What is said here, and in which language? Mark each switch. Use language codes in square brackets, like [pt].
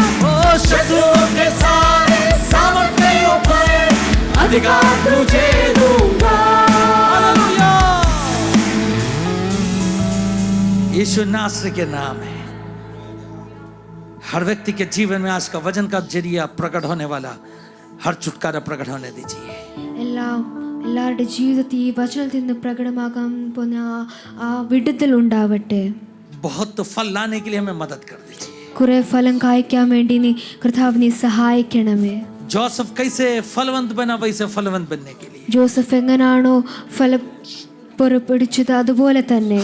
[hi] ओ शत्रुओं के सारे सामर्थ के ऊपर अधिकार तुझे दूंगा। हालेलुया। यीशु नासरी के नाम है। हर व्यक्ति के जीवन में आज का वचन का जरिया प्रकट होने वाला हर छुटकारा प्रकट होने दीजिए। [ml] എല്ലാവരുടെ ജീവിതത്തിൽ ഈ വചനത്തിൽ നിന്ന് പ്രകടമാകാൻ പോകുന്ന ആ വിടുതൽ ഉണ്ടാവട്ടെ. [hi] बहुत फल लाने के लिए हमें मदद कर दीजिए। [ml] കുറെ ഫലം കായ്ക്കാൻ വേണ്ടി നീ കർത്താവ് നീ സഹായിക്കണമേ. [hi] जोसेफ कैसे फलवंत बना वैसे फलवंत बनने के लिए [ml] ജോസഫ് എങ്ങനാണോ ഫലം പുറപ്പെടുവിച്ചത് അതുപോലെ തന്നെ